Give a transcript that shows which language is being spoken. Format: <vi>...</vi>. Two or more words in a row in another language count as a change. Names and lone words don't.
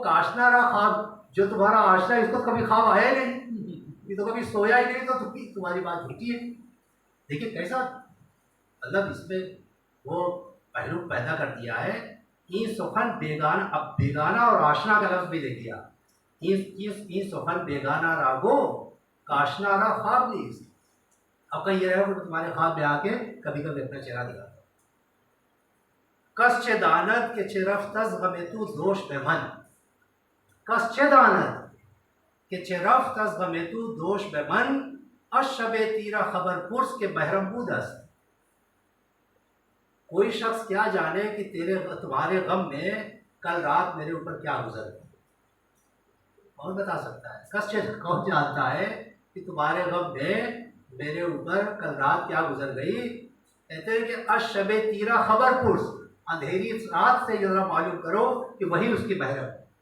<fa>کاشنا را خواب،</fa> <ur>جو تمہارا آشنا ہے اس کو کبھی خواب آیا نہیں، یہ تو کبھی سویا ہی نہیں، تو تمہاری بات جھوٹی ہے. دیکھیے کیسا مطلب اس میں وہ پہلو پیدا کر دیا ہے.</ur> <fa>این سخن بیگانہ،</fa> <ur>اب بیگانہ اور آشنا کا لفظ بھی دے دیا.</ur> <fa>این سخن بیگانہ راگو کاشنا را خواب نیست.</fa> <ur>اب کہیں یہ رہے کہ تمہارے خواب میں آ کے کبھی کبھی اپنا چہرہ دکھاتا.</ur> <fa>کس چه داند که چه رفت از غم تو دوش به من، کس چه داند که چه رفت از غم تو دوش به من، از شب تیرا خبر پرس که بحرم بود است.</fa> <ur>کوئی شخص کیا جانے کہ تمہارے غم میں کل رات میرے اوپر کیا گزر گئی. کون بتا سکتا ہے؟</ur> <fa>کس چه،</fa> <ur>کون جانتا ہے کہ تمہارے غم میں میرے اوپر کل رات کیا گزر گئی. کہتے ہیں کہ</ur> <fa>از شب تیرا خبر پرس،</fa> <ur>اندھیری رات سے ذرا معلوم کرو کہ وہی اس کی محرم ہے.</ur>